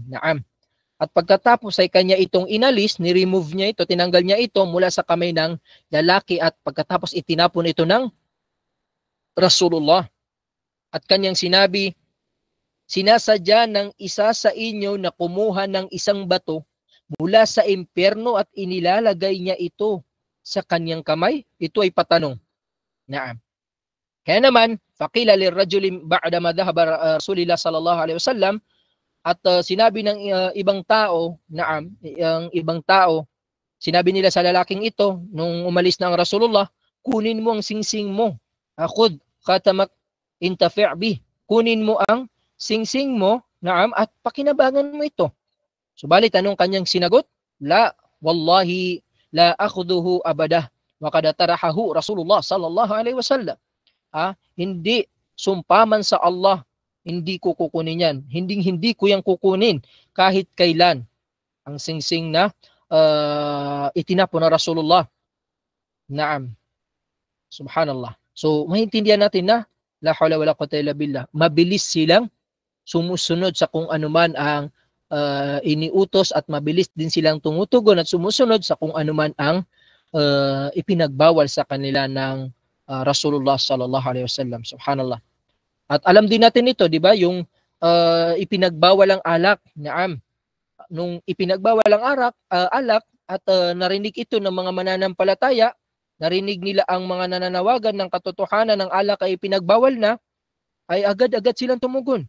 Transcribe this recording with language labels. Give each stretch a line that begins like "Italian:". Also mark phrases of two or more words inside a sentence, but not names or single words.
Filipino: Naam. At pagkatapos ay kanya itong inalis, ni-remove niya ito, tinanggal niya ito mula sa kamay ng lalaki, at pagkatapos itinapon ito ng Rasulullah. At kanyang sinabi, sinasadya ng isa sa inyo na kumuha ng isang bato mula sa impyerno at inilalagay niya ito sa kanyang kamay? Ito ay patanong. Naam. Kaya naman,
Arabic: فقيل للرجل بعد ما ذهب رسول الله صلى الله عليه وسلم,
Filipino: at sinabi ng ibang tao, naam, ang ibang tao, sinabi nila sa lalaking ito nung umalis na ang Rasulullah, kunin mo ang singsing mo.
Arabic: خذ خاتمك انتفع به.
Filipino: Kunin mo ang singsing mo, naam, at pakinabangan mo ito. Subalit anong kanyang sinagot?
Arabic: لا والله لا آخذه أبدا وقد طرحه رسول الله صلى الله عليه وسلم.
Filipino: Hindi, sumpaman sa Allah, hindi ko kukunin yan. Hindi ko yang kukunin kahit kailan. Ang singsing na itinapon na Rasulullah. Naam. Subhanallah. So, maintindihan natin na
Arabic: لا حول ولا قوة إلا بالله.
Filipino: Mabilis silang sumusunod sa kung anuman ang iniutos, at mabilis din silang tumutugon at sumusunod sa kung anuman ang ipinagbawal sa kanila ng Rasulullah
Arabic: صلى الله عليه وسلم.
Filipino: Subhanallah. At alam din natin ito, di ba? Yung ipinagbawal ang alak. Naam. Nung ipinagbawal ang alak at narinig ito ng mga mananampalataya, narinig nila ang mga nananawagan ng katotohanan ng alak ay ipinagbawal na, ay agad-agad silang tumugon.